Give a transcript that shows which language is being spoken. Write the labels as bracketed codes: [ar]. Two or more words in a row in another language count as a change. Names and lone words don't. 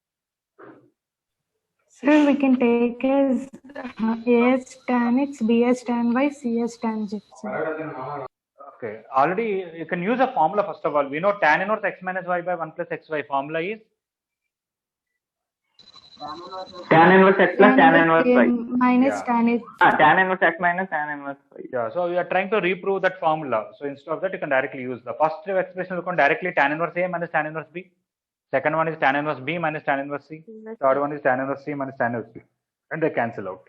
[en] Sir, we can take as as tan x, b as tan y, c as tan z. Sir. Okay, already you can use a formula first of all. We know tan inverse x minus y by 1 plus xy formula is tan inverse x plus tan inverse y. minus Yeah. tan x. Tan inverse x minus tan inverse y. Yeah, so we are trying to reprove that formula. So instead of that, you can directly use the first expression. You can directly tan inverse A minus tan inverse B. Second one is tan inverse B minus tan inverse C. Third one is tan inverse C minus tan inverse B, and they cancel out.